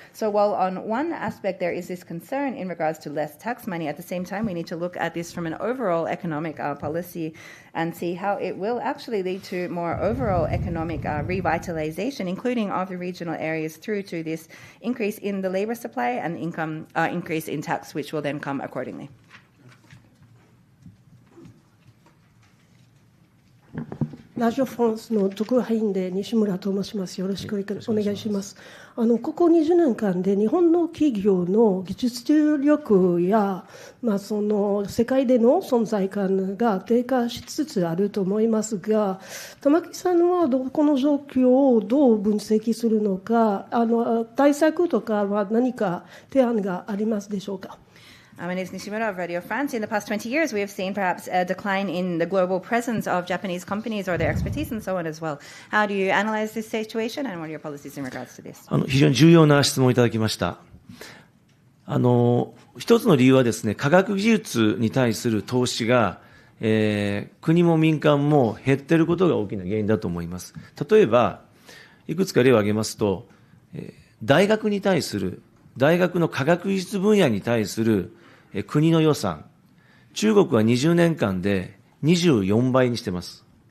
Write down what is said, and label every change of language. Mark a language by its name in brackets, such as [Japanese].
[English] So while on one aspect there is this concern in regards to less tax money, at the same time we need to look at this from an overall economic policy and see how it will actually lead to more overall economic revitalization, including of the regional areas, through to this increase in the labor supply and income increase in tax, which will then come accordingly. [Japanese] ラジオフランスの特派員で西村と申します。よろしくお願いします。ここ20年間で日本の企業の技術力や、その世界での存在感が低下しつつあると思いますが、玉木さんはこの状況をどう分析するのか、対策とかは何か提案がありますでしょうか。 [English] My name is Nishimura of Radio France. In the past 20 years, we have seen perhaps a decline in the global presence of Japanese companies or their expertise and so on as well. How do you analyze this situation and what are your policies in regards to this? [Japanese] 非常に重要な質問をいただきました。一つの理由はですね、科学技術に対する投資が、国も民間も減っていることが大きな原因だと思います。例えば、いくつか例を挙げますと、大学に対する、大学の科学技術分野に対する国の予算、中国は20年間で24倍にしています。